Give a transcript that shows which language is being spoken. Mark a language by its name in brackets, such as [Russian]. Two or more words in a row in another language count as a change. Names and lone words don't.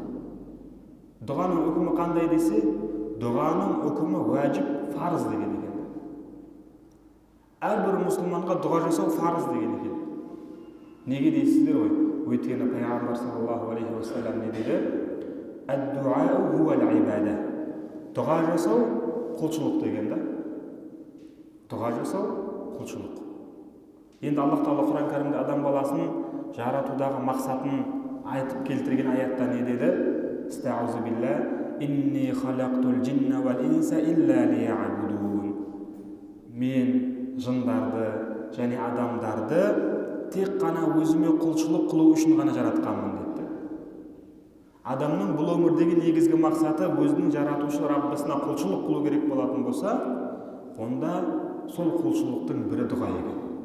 [Kazakh] Дұғаның үкімі қандай десе, дұғаның үкімі уәжіп, фарыз деген екен. Әрбір мұсылманға дұға жасау фарыз деген екен. Неге дейсіздер ғой? Өйткені пайғамбар [Arabic] صلى الله عليه وسلم [Kazakh] не dedi? [Arabic] الدعاء هو العبادة. [Kazakh] Дұға жасау құлшылық деген да. Дұға жасау құлшылық. Енді Аллах Тағала Құран кәрімде адам баласын жаратудағы мақсатын айтып келтірген аятта не dedi? [Arabic] أستعيذ بالله إني خلقت الجن والإنس إلا ليعبدون. [Kazakh] Мен жындарды және адамдарды тек қана өзіме құлшылық қылу үшін ғана жаратқанмын деді. Адамның бұл өмірдегі негізгі мақсаты өзінің жаратушы Раббысына құлшылық қылу керек болатын болса, онда сол құлшылықтың бірі дұға екен.